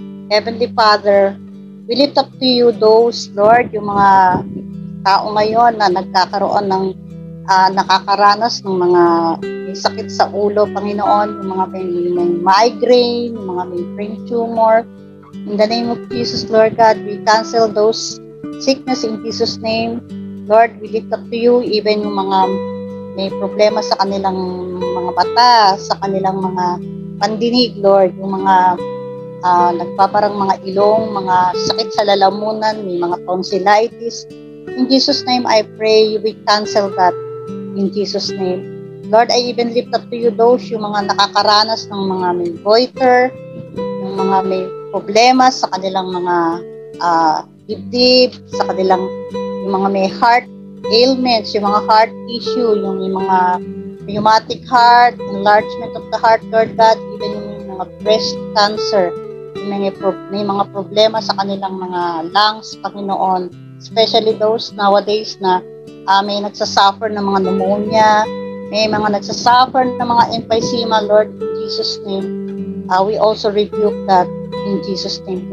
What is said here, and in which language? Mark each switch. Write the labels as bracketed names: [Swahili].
[English] Heavenly Father, we lift up to you those, Lord, [Filipino] yung mga tao ngayon na nagkakaroon ng nakakaranas ng mga may sakit sa ulo, Panginoon, yung mga may migraine, yung mga may brain tumor. [English] In the name of Jesus, Lord God, we cancel those sickness in Jesus' name. Lord, we lift up to you even [Filipino] yung mga may problema sa kanilang mga mata, sa kanilang mga pandinig, Lord, yung mga nagpaparang mga ilong, mga sakit sa lalamunan, may mga tonsillitis. [English] In Jesus' name, I pray we cancel that in Jesus' name. Lord, I even lift up to you those [Filipino] yung mga nakakaranas ng mga may goiter, yung mga may problema sa kanilang mga dibdib, sa kanilang yung mga may heart ailments, yung mga heart issue, yung mga rheumatic heart, [English] enlargement of the heart, [Filipino] Lord God, even yung mga breast cancer, yung may mga problema sa kanilang mga lungs, Panginoon, [English] especially those nowadays [Filipino] na may nagsasuffer ng mga pneumonia, may mga nagsasuffer ng mga emphysema, Lord, in Jesus' name. [English] We also rebuke that in Jesus' name.